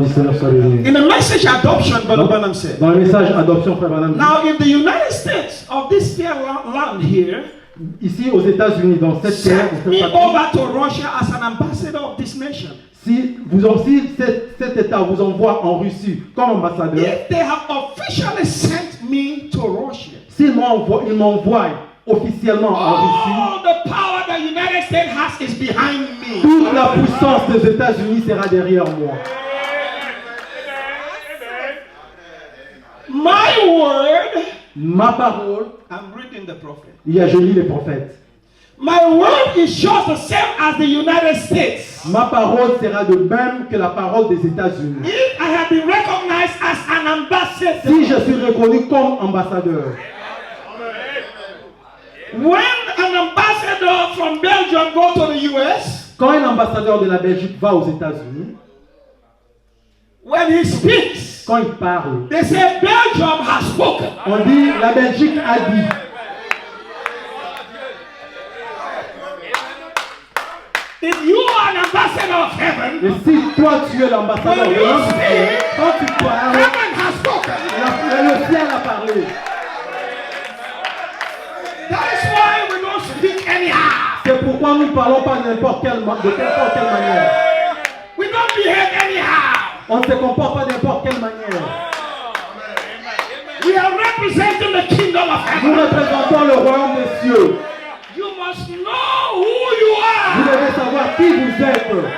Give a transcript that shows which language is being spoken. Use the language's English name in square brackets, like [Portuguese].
[French] nom du Seigneur soit béni. [English] In the message adoption, Brother Branham said. [French] Dans le message adoption, frère Branham, [English] Now, in the United States of this fair land here, [French] ici aux États-Unis, dans cette terre, [English] send me over to Russia as an ambassador of this nation. [French] si cet État vous envoie en Russie comme ambassadeur, [English] If they have officially sent me to Russia, [French] s'ils m'envoient officiellement en Russie, [English] all the power the United States has is behind me. [French] toute la puissance des États-Unis sera derrière moi. [English] My word, [French] Ma parole, [English] I'm reading the prophet. [French] je lis les prophètes. [English] My word is just the same as the United States. [French] Ma parole sera de même que la parole des États-Unis. [English] If I have been recognized as an ambassador, [French] Si je suis reconnu comme ambassadeur, [English] when an ambassador from Belgium go to the US, [French] quand un ambassadeur de la Belgique va aux États-Unis, [English] when he speaks, [French] quand il parle, [English] they say Belgium has spoken. [French] on dit la Belgique a dit. [English] If you are an ambassador of heaven, [French] Et si toi tu es l'ambassadeur de l'homme, quand tu parles, [English] heaven has spoken. [French] le ciel a parlé. [English] That is why we don't speak anyhow. [French] C'est pourquoi nous ne parlons pas de n'importe quelle manière. [English] We don't behave anyhow. [French] On ne se comporte pas de n'importe quelle manière. [English] We are representing the kingdom of [French] Nous [English] heaven. [French] représentons le royaume des cieux. [English] You must know who you [French] Vous [English] are. [French] devez savoir qui vous êtes.